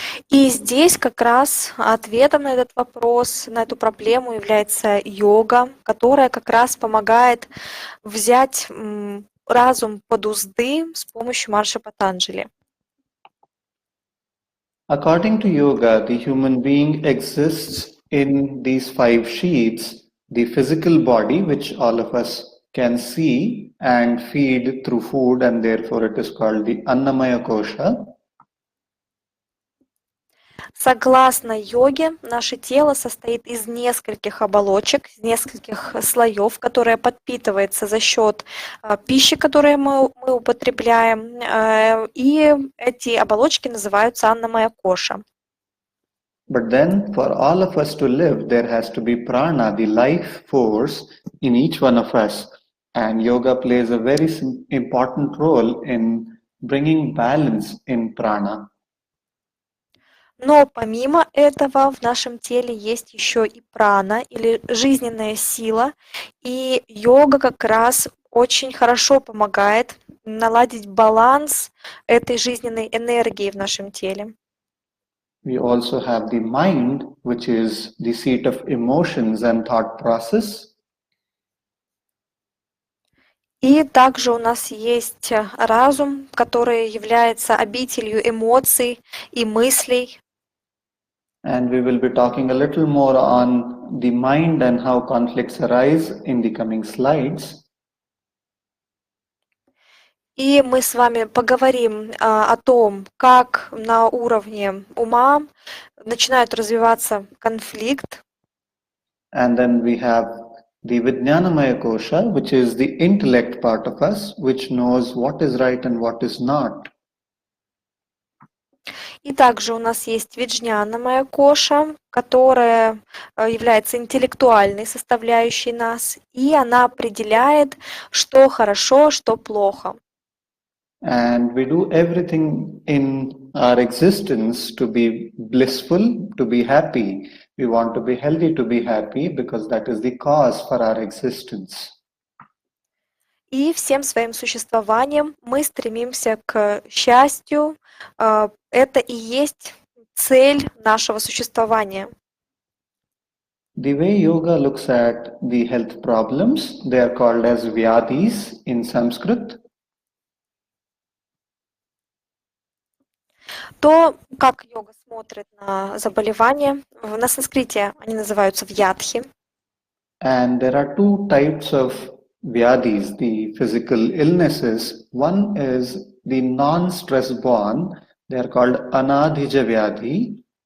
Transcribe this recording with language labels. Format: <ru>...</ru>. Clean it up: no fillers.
<ru>И здесь как раз ответом на этот вопрос, на эту проблему является йога, которая как раз помогает взять разум под узды с помощью Maharishi Патанджали.</ru> <en>According to yoga, the human being exists in these 5 sheaths: the physical body, which all of us can see and feed through food, and therefore it is called the Annamaya Kosha.</en> <ru>Согласно йоге, наше тело состоит из нескольких оболочек, из нескольких слоев, которые подпитываются за счет пищи, которую мы употребляем, и эти оболочки называются Аннамая Коша.</ru> <en>But then, for all of us to live, there has to be prana, the life force in each one of us. And yoga plays a very important role in bringing balance in prana.</en> <ru>Но помимо этого в нашем теле есть еще и прана или жизненная сила, и йога как раз очень хорошо помогает наладить баланс этой жизненной энергии в нашем теле.</ru> <en>We also have the mind, which is the seat of emotions and thought process.</en> <ru>И также у нас есть разум, который является обителью эмоций и мыслей.</ru> <en>And we will be talking a little more on the mind and how conflicts arise in the coming slides.</en> <ru>И мы с вами поговорим о том, как на уровне ума начинает развиваться конфликт.</ru> <en>And then we have the Vijnanamaya Kosha, which is the intellect part of us, which knows what is right and what is not.</en> <ru>И также у нас есть Виджнянамая Коша, которая является интеллектуальной составляющей нас, и она определяет, что хорошо, что плохо.</ru> <en>And we do everything in our existence to be blissful, to be happy. We want to be healthy, to be happy, because that is the cause for our existence.</en> <ru>И всем своим существованием мы стремимся к счастью. Это и есть цель нашего существования.</ru> <en>The way yoga looks at the health problems, they are called as vyadhis in Sanskrit.</en> <ru>То, как йога смотрит на заболевания, на санскрите они называются вьядхи.</ru> <en>And there are 2 types of vyadhis, the physical illnesses. One is the non-stress born. They are called Adhija Vyadhi.</en>